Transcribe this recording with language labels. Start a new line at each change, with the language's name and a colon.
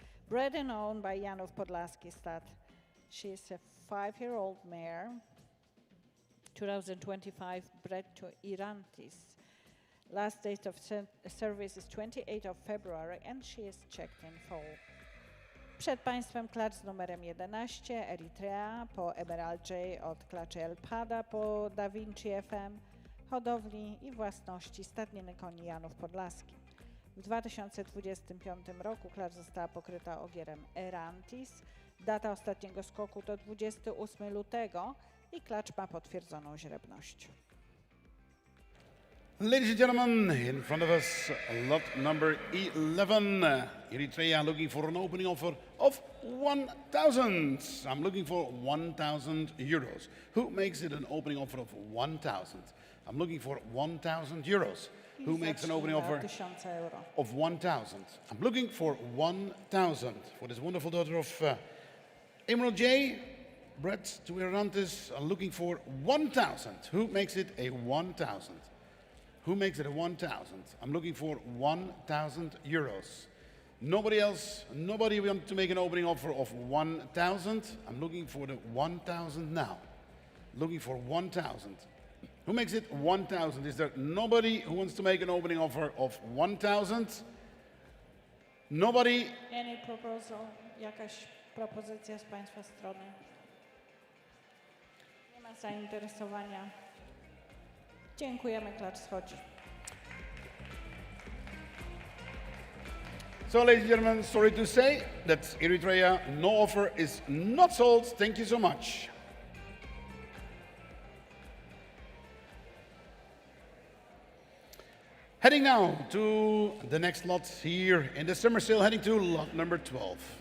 English: Bred and owned by Janów Podlaski stud. She's a 5-year-old mare, 2025, bred to Irantis. Last date of service is 28th of February and she is checked in full.
Polish: Przed Państwem klacz z numerem 11, Eritrea, po Emerald J od klaczy El Pada, po Da Vinci FM, hodowli i własności stadniny koni Janów Podlaski. W 2025 roku klacz została pokryta ogierem Erantis. Data ostatniego skoku to 28 lutego i klacz ma potwierdzoną źrebność.
English: Ladies and gentlemen, in front of us, lot number 11. Eritrea looking for an opening offer of 1,000. I'm looking for 1,000 euros. Who makes it an opening offer of 1,000? I'm looking for 1,000 euros. Who makes an opening offer of 1,000? I'm looking for 1,000 for this wonderful daughter of Emerald J, bred to Irantis. I'm looking for 1,000. Who makes it a 1,000? Who makes it a 1,000? I'm looking for 1,000 euros. Nobody else, nobody wants to make an opening offer of 1,000. I'm looking for the 1,000 now. Looking for 1,000. Who makes it 1,000? Is there nobody who wants to make an opening offer of 1,000? Nobody? Any proposal?
Polish: Jakaś propozycja z Państwa strony? Nie ma zainteresowania. Dziękujemy, klacz schodzi.
English: So, ladies and gentlemen, sorry to say that Eritrea, no offer is not sold. Thank you so much. Heading now to the next lot here in the summer sale, heading to lot number 12.